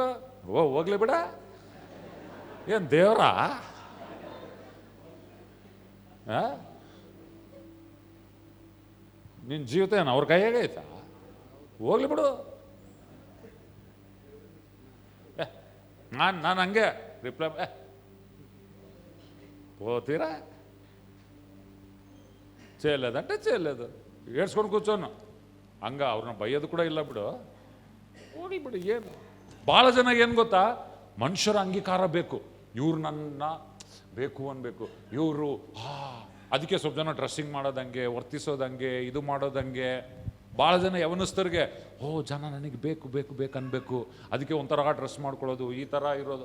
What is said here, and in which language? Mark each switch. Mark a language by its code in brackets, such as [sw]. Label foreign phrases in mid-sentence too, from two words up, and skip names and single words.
[kn] ಹೋಗ್ಲಿ ಬಿಡ, ಏನು ದೇವ್ರಾ? ನಿನ್ನ ಜೀವಿತ ಏನು ಅವ್ರ ಕೈಯಾಗೈತಾ? ಹೋಗ್ಲಿ ಬಿಡು. ನಾನು ಹಂಗೆ ರಿಪ್ಲೈ [te] పోతీరా చేయలేదంటే చేయలేదు, ఏడ్చుకొని కూర్చోను. [kn] ಹಂಗ ಅವ್ರನ್ನ ಬೈಯೋದು ಕೂಡ ಇಲ್ಲ ಬಿಡು, ಓಡಿ ಬಿಡು. ಏನು ಭಾಳ ಜನ ಏನು ಗೊತ್ತಾ, ಮನುಷ್ಯರ ಅಂಗೀಕಾರ ಬೇಕು, ಇವ್ರು ನನ್ನ ಬೇಕು ಅನ್ಬೇಕು, ಇವರು ಅದಕ್ಕೆ ಸ್ವಲ್ಪ ಜನ ಡ್ರೆಸ್ಸಿಂಗ್ ಮಾಡೋದಂಗೆ, ವರ್ತಿಸೋದಂಗೆ, ಇದು ಮಾಡೋದಂಗೆ. ಭಾಳ ಜನ ಯವನಸ್ಥರಿಗೆ ಜನ ನನಗೆ ಬೇಕು ಬೇಕು ಬೇಕು ಅನ್ಬೇಕು, ಅದಕ್ಕೆ ಒಂಥರ ಡ್ರೆಸ್ ಮಾಡ್ಕೊಳ್ಳೋದು, ಈ ಥರ ಇರೋದು.